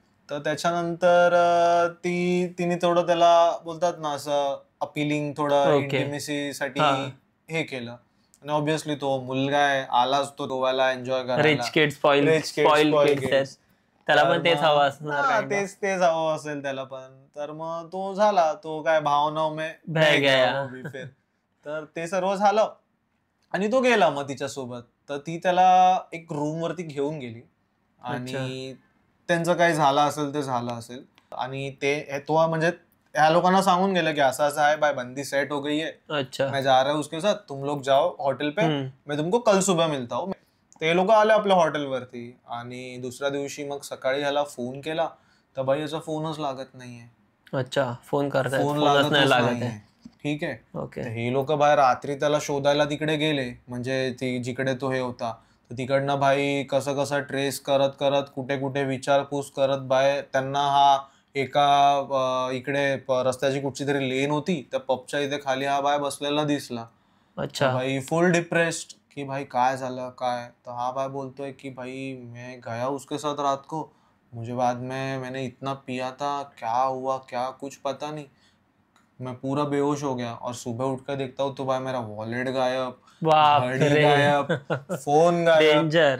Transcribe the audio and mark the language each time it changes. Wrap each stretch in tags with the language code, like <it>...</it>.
<mr>तर त्याच्यानंतर तिने थोडं त्याला बोलतात ना असं अपिलिंग, थोडं इंटिमेसी साठी हे केलं. आणि ऑब्विसली तो मुलगा आहे, आलाच तो गोव्याला एन्जॉय करायला, रिच किड्स त्याला पण तेच हवं असणार, तेच हवं असेल त्याला पण. तर मग तो झाला, तो काय</mr> <hi>भावनाव में बह गया फिर.</hi> <mr>तर ते सर्व झालं आणि तो गेला मग तिच्यासोबत. तर ती त्याला एक रूम वरती घेऊन गेली आणि त्यांचं काय झालं असेल ते झालं असेल. आणि तो म्हणजे ह्या लोकांना सांगून गेलं की असं असं आहे,</mr> <hi>बाय बंदी सेट हो गई है, मैं जा रहा हूँ उसके साथ, तुम लोग जाओ हॉटेल पे, मैं तुमको कल सुबह मिलता हूँ.</hi> <mr>ते लोक आले आपल्या हॉटेलवरती आणि दुसऱ्या दिवशी मग सकाळी ह्याला फोन केला तर बाई याचा फोनच लागत नाहीये. अच्छा, फोन लागत नाहीये. ठीक आहे. हे लोक बाहेर रात्री त्याला शोधायला तिकडे गेले, म्हणजे ती जिकडे तो हे होता, तर तिकडनं भाई कसं ट्रेस करत करत कुठे कुठे विचारपूस करत बाय त्यांना हा एका इकडे रस्त्याची कुठची तरी लेन होती, त्या पबच्या इथे खाली हा बाय बसलेला दिसला. अच्छा. भाई फुल डिप्रेस्ड कि भाई काय झालं काय. तर हा भाई बोलतोय कि</mr> <hi>भाई मैं गया उसके साथ रात को, मुझे बाद में मैंने इतना पिया था, क्या हुआ क्या कुछ पता नहीं, मैं पूरा बेहोश हो गया और सुबह उठकर देखता हूँ तो भाई मेरा वॉलेट गायब, घड़ी गायब, फोन गायब.</hi>